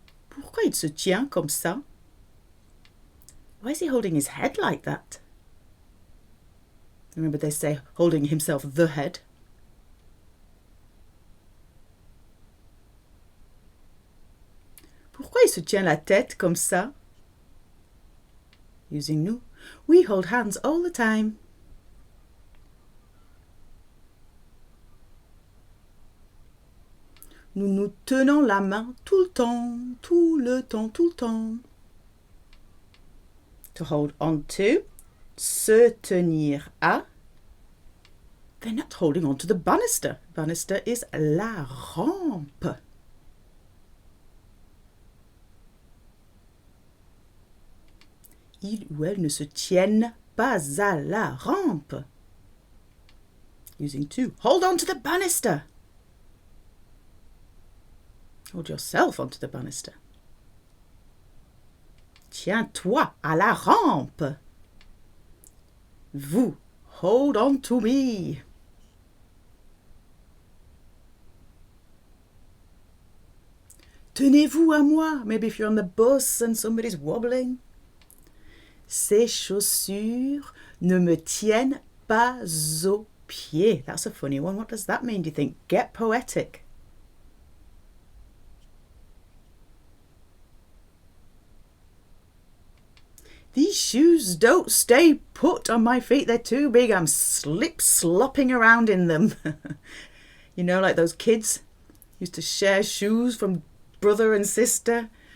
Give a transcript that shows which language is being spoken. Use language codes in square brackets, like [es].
[fr] Pourquoi il se tient comme ça? [en] Why is he holding his head like that? Remember they say holding himself the head. [fr] Pourquoi il se tient la tête comme ça? [en] Using nous. We hold hands all the time. [fr] Nous nous tenons la main tout le temps, tout le temps, tout le temps. [en] To hold on to, [fr] se tenir à. [en] They're not holding on to the banister. Banister is la rampe. [fr] Ils ou elles ne se tiennent pas à la rampe. [en] Using to, hold on to the banister. Hold yourself onto the banister. [fr] Tiens-toi à la rampe. Vous, [en] hold on to me. [fr] Tenez-vous à moi. [en] Maybe if you're on the bus and somebody's wobbling. [fr] Ces chaussures ne me tiennent pas aux pieds. [en] That's a funny one. What does that mean, do you think? Get poetic. These shoes don't stay put on my feet. They're too big. I'm slopping around in them. You know, like those kids used to share shoes from brother and sister.